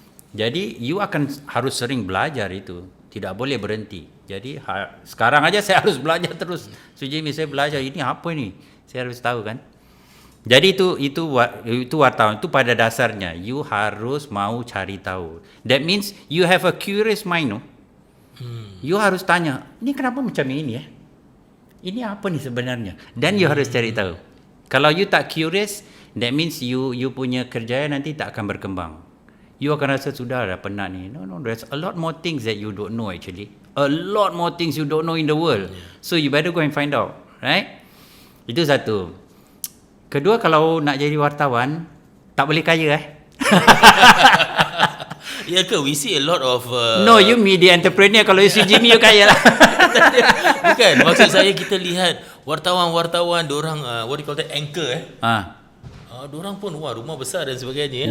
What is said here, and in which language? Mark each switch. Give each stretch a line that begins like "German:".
Indonesian: Jadi you akan harus sering belajar itu. Tidak boleh berhenti. Jadi sekarang aja saya harus belajar terus. Sujimi saya belajar ini apa ini? Saya harus tahu kan. Jadi itu wartawan itu pada dasarnya you harus mau cari tahu.
English: That means you have a curious mind, no?
Indonesian: You harus tanya, ini kenapa macam ini ya? Ini apa nih sebenarnya? Dan you harus cari tahu.
Malay: Kalau you tak curious,
English: that means
Malay: you punya kerjaan nanti tak akan berkembang. You akan rasa sudah penat ni.
English: No, there's a lot more things that you don't know actually. A lot more things you don't know in the world. So you better go and find out, right?
Malay: Itu satu. Kedua, kalau nak jadi wartawan, tak boleh kaya Ya ke?
English: We see a lot of No, you media entrepreneur.
Malay: Kalau you Jimmy, you kaya lah. Bukan, maksud saya kita lihat wartawan-wartawan diorang
English: what do you call that,
Malay: anchor diorang pun rumah besar dan sebagainya.